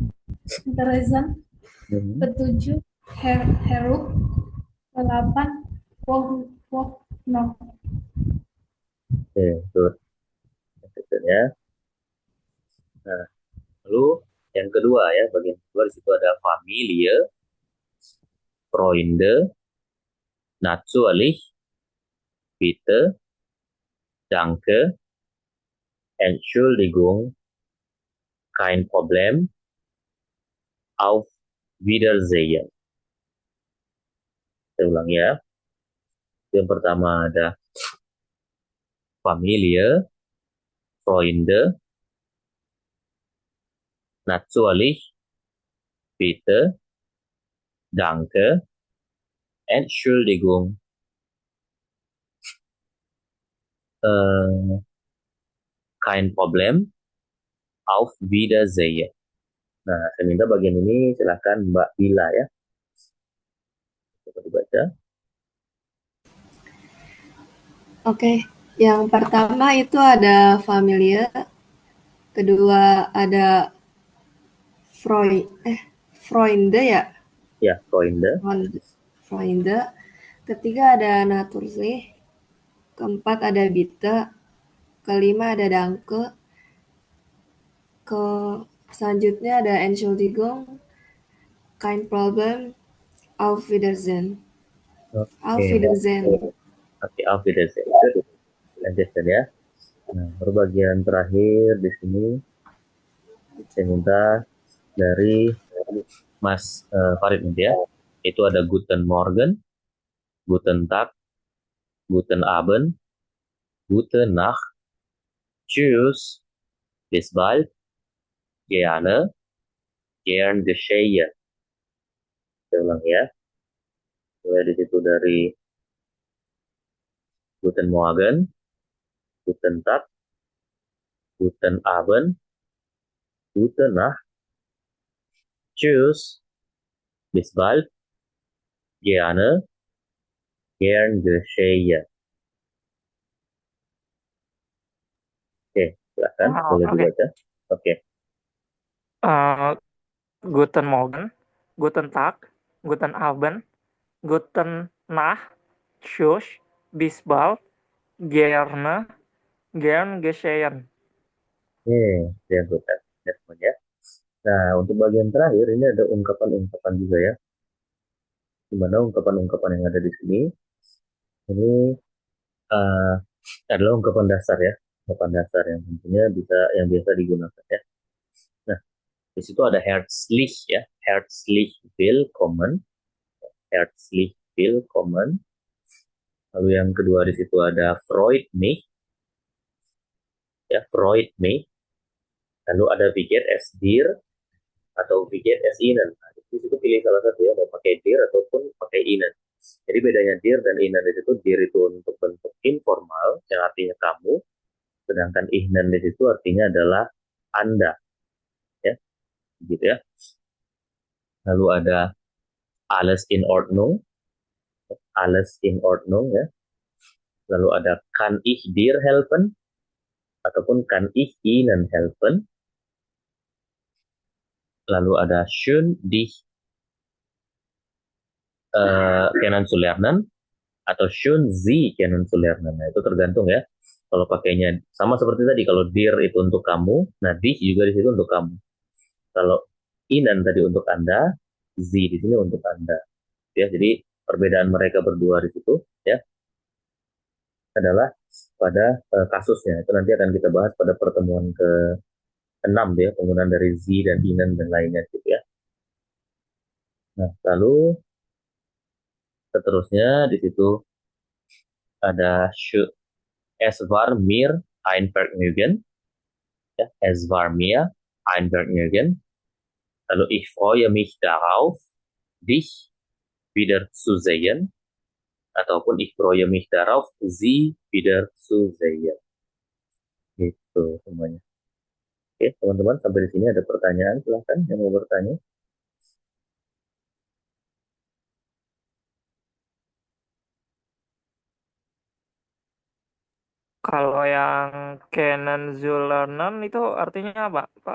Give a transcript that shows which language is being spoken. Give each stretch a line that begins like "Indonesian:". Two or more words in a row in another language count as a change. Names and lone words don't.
Indonesian: Hmm. ketujuh heruk, ke-8 woh no. Oke, good. Ya. Nah, lalu yang kedua ya, bagian kedua di situ ada
German: Familie, Freunde, natürlich, bitte, danke, Entschuldigung, kein Problem, auf Wiedersehen.
Indonesian: Saya ulang ya. Yang pertama ada
German: Familie, Freunde, natürlich, bitte, danke, Entschuldigung, kein Problem, auf Wiedersehen.
Indonesian: Nah, saya minta bagian ini silakan Mbak Bila ya. Coba dibaca. Oke, yang pertama itu ada familia, kedua ada Freunde ya, Ya,
German: Freunde. Freunde,
Indonesian: ketiga ada Naturally, keempat ada Bitte, kelima ada Danke, ke selanjutnya ada
German: Entschuldigung, kein Problem, auf Wiedersehen. Auf
Indonesian: Oke,
German: Wiedersehen. oke, auf Wiedersehen.
Indonesian: Lanjutkan ya. Nah, baru bagian terakhir di sini saya minta dari Mas Farid nanti ya. Itu ada
German: Guten Morgen, Guten Tag, Guten Abend, Gute Nacht, Tschüss, bis bald, gerne, gern geschehen.
Indonesian: Saya ulang ya. Mulai di situ dari
German: Guten Morgen, Guten Tag, Guten Abend, Gute Nacht, Tschüss, bis bald, gerne, gern geschehen.
Indonesian: Oke, silakan boleh Oke. dibaca. Oke.
German: Guten Morgen, Guten Tag, Guten Abend, Guten Nacht, Tschüss, bis bald, gerne, gern geschehen.
Indonesian: Ya, bukan. Ya, semuanya. Nah, untuk bagian terakhir ini ada ungkapan-ungkapan juga ya. Di mana ungkapan-ungkapan yang ada di sini ini uh, adalah ungkapan dasar ya, ungkapan dasar yang tentunya bisa yang biasa digunakan ya. Nah, di situ ada herzlich ya,
German: herzlich willkommen, herzlich willkommen.
Indonesian: Lalu yang kedua di situ ada
German: freut mich
Indonesian: ya,
German: freut mich.
Indonesian: Lalu ada
German: wie geht es dir
Indonesian: atau
German: wie geht es Ihnen.
Indonesian: Nah, di situ pilih salah satu ya, mau pakai dir ataupun pakai Ihnen. Jadi bedanya dir dan Ihnen di situ, dir itu untuk bentuk informal yang artinya kamu, sedangkan Ihnen di situ artinya adalah Anda, ya, gitu ya. Lalu ada
German: alles in Ordnung, alles in Ordnung
Indonesian: ya. Lalu ada
German: kann ich dir helfen
Indonesian: ataupun
German: kann ich Ihnen helfen.
Indonesian: Lalu ada
German: schön dich kennenzulernen
Indonesian: atau
German: schön Sie kennenzulernen.
Indonesian: Nah, itu tergantung ya. Kalau pakainya sama seperti tadi, kalau dir itu untuk kamu, nah dich juga di situ untuk kamu. Kalau Ihnen tadi untuk Anda, Sie di sini untuk Anda. Ya, jadi perbedaan mereka berdua di situ ya adalah pada kasusnya. Itu nanti akan kita bahas pada pertemuan ke-6 ya, penggunaan dari Sie dan Ihnen dan lainnya gitu ya. Nah, lalu seterusnya di situ ada
German: es war mir ein Vergnügen, ja, es war mir ein Vergnügen. Lalu ich freue mich darauf, dich wiederzusehen. ataupun ich freue mich darauf, Sie wieder zu sehen.
Indonesian: Gitu semuanya. Oke, teman-teman, sampai di sini ada pertanyaan, silahkan yang mau bertanya. Kalau yang
German: Canon Zulernen
Indonesian: itu artinya apa, Pak?